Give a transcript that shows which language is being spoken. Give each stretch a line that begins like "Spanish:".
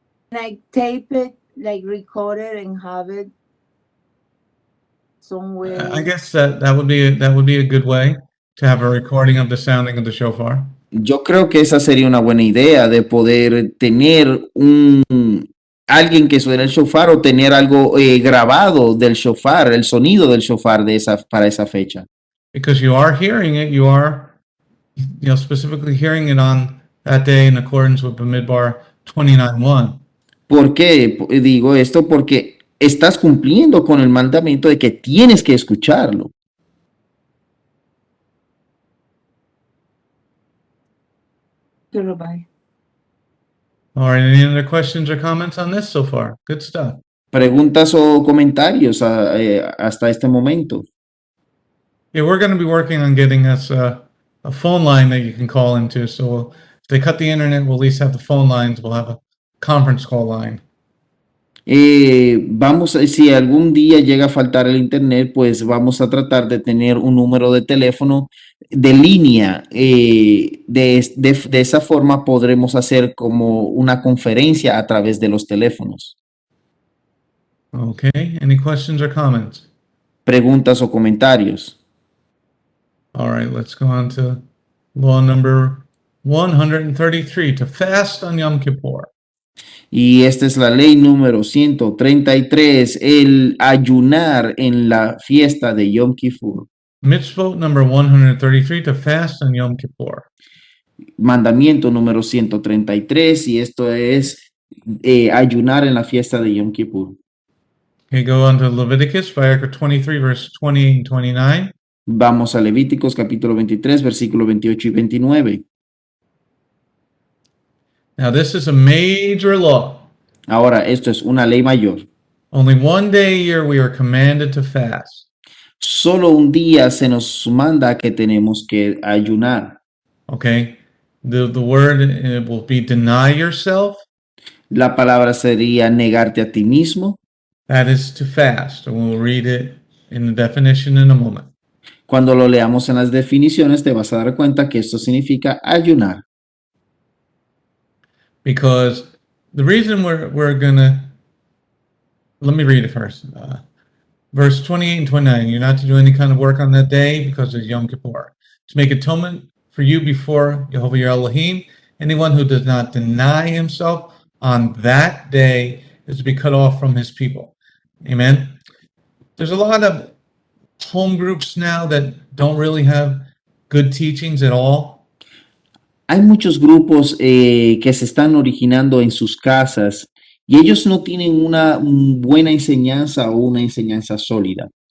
English: Like tape it, like record it and have it somewhere. I guess that would be a good way to have a recording of the sounding of the shofar.
Spanish: Yo creo que esa sería una buena idea de poder tener alguien que suene el shofar o tener algo grabado del shofar, el sonido del shofar para esa fecha.
English: Because you are hearing it, you are specifically hearing it on that day in accordance with Bamidbar 29:1.
Spanish: ¿Por qué digo esto? Porque estás cumpliendo con el mandamiento de que tienes que escucharlo.
English: Rabbi. All right, any other questions or comments on this so far? Good stuff.
Spanish: Preguntas o comentarios hasta este momento.
English: Yeah, we're going to be working on getting us a a phone line that you can call into. So if they cut the internet, we'll at least have the phone lines. We'll have a conference call line.
Spanish: Si algún día llega a faltar el internet, pues vamos a tratar de tener un número de teléfono de línea. De esa forma podremos hacer como una conferencia a través de los teléfonos.
English: Okay. Any questions or comments?
Spanish: Preguntas o comentarios.
English: All right, let's go on to law number 133, to fast on Yom Kippur.
Spanish: Y esta es la ley número 133, el ayunar en la fiesta de Yom Kippur.
English: Mitzvot number 133, to fast on Yom Kippur.
Spanish: Mandamiento número 133, y esto es ayunar en la fiesta de Yom Kippur.
English: Okay, go on to Leviticus, chapter 23, verse 28 and 29.
Spanish: Vamos a Levíticos capítulo 23, versículo 28 y 29.
English: Now, this is a major law.
Spanish: Ahora, esto es una ley mayor.
English: Only one day a year we are commanded to fast.
Spanish: Solo un día se nos manda que tenemos que ayunar.
English: Okay, the word will be deny yourself.
Spanish: La palabra sería negarte a ti mismo.
English: That is to fast. And we'll read it in the definition in a moment.
Spanish: Cuando lo leamos en las definiciones, te vas a dar cuenta que esto significa ayunar.
English: Because the reason we're gonna, let me read it first. Verse 28 and 29, you're not to do any kind of work on that day because of Yom Kippur. To make atonement for you before Jehovah your Elohim, anyone who does not deny himself on that day is to be cut off from his people. Amen. There's a lot of home groups now that don't really have good teachings at all.
Spanish: Hay muchos grupos que se están originando en sus casas y ellos no tienen una buena enseñanza o una enseñanza sólida.